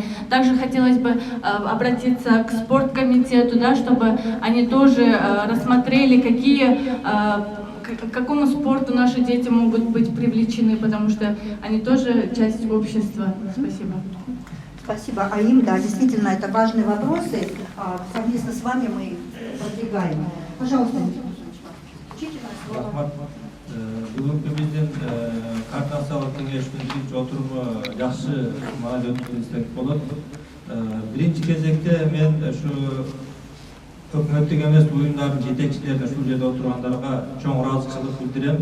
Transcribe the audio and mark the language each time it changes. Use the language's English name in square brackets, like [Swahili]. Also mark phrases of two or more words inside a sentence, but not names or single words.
[Russian] Также хотелось бы обратиться к спорткомитету, да, чтобы они тоже рассмотрели, к какому спорту наши дети могут быть привлечены, потому что они тоже часть общества. Спасибо. Спасибо, Аим. Да, действительно, это важные вопросы. Совместно с вами мы их продвигаем. Пожалуйста, [Kyrgyz] Бүгүнкү биздин координациялык кеңештин биринчи отуруму жакшы маанайда өткөн десек болот. Биринчи кезекте мен ушу өкмөттүк эмес уюмдардын жетекчилерине ушул жерде отургандарга чоң ыраазычылык билдирем.